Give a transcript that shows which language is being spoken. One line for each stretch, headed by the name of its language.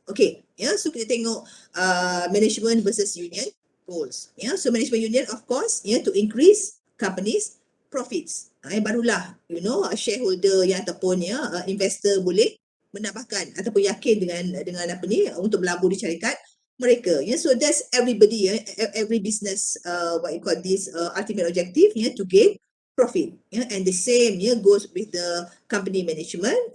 English: Okay, so
Malay: kita tengok
English: management versus union goals. So management union, of course, to increase companies profits.
Malay: Barulah shareholder ataupun investor boleh menambahkan ataupun yakin dengan untuk berlabur di syarikat mereka.
English: So that's everybody, every business, what you call this, ultimate objective, to gain profit. And the same goes with the company management.